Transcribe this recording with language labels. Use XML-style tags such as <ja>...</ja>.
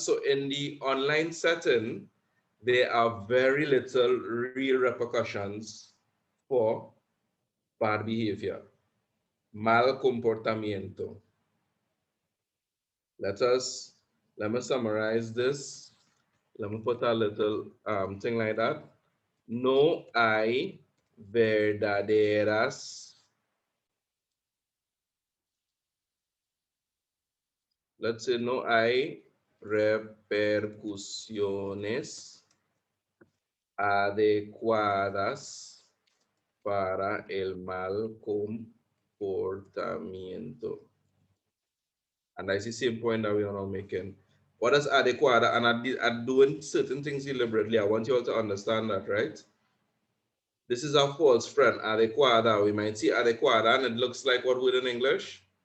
<en>So in the online setting, there are very little real repercussions for bad behavior,</en> <es>mal comportamiento.</es> <en>Let me summarize this. Let me put a little thing like that.</en> <es>No hay verdaderas,</es> <en>let's say</en> <es>no hay repercusiones adecuadas para el mal comportamiento.</es> <en>And that's the same point that we are now making. What is adequada? And I'm doing certain things deliberately. I want you all to understand that, right? This is a false friend, adequada. We might see adequada and it looks like what word in English?</en>